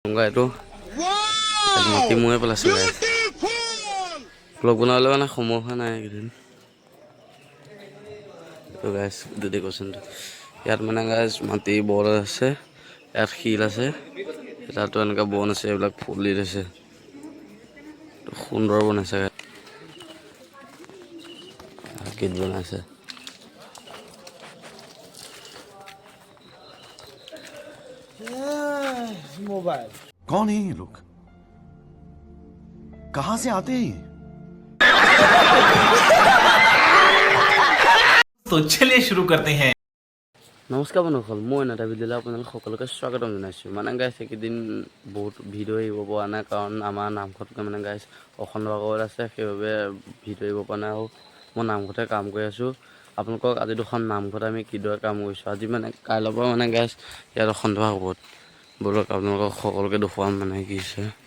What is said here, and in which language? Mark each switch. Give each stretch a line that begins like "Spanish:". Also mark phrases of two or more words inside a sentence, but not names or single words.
Assamese: এইটো মাটি ময়ে পেলাইছোঁ
English: guys blog
Assamese: বনাবলৈ মানে সময় হোৱা নাই এইকেইদিন এইটো
English: guys dedicationটো
Assamese: ইয়াত মানে গাইছ মাটি বল আছে ইয়াত শিল আছে তাতো এনেকুৱা বন আছে এইবিলাক ফুলি আছে সুন্দৰ বনাইছে গীত বনাইছে
Hindi: मोबाइल कौन है ये लोग कहां से आते हैं तो चलिए शुरू करते हैं
Assamese: নমস্কাৰ বন্ধুসকল মই এটা ভিডিঅ'লৈ আপোনালোক সকলোকে স্বাগতম জনাইছোঁ মানে গাইছ এইকেইদিন বহুত ভিডিঅ' আহিব পৰা নাই কাৰণ আমাৰ নামঘৰতকৈ মানে গাইছ অখণ্ড ভাগৱত আছে সেইবাবে ভিডিঅ' আহিব পৰা নাই আৰু মই নামঘৰতে কাম কৰি আছোঁ আপোনালোকক আজি দুখন নামঘৰত আমি কিদৰে কাম কৰিছোঁ আজি মানে কাইলৈৰ পৰা মানে গাইছ ইয়াত অখণ্ড ভাগৱত বলক আপোনালোকক সকলোকে দেখুৱাম মানে কি হৈছে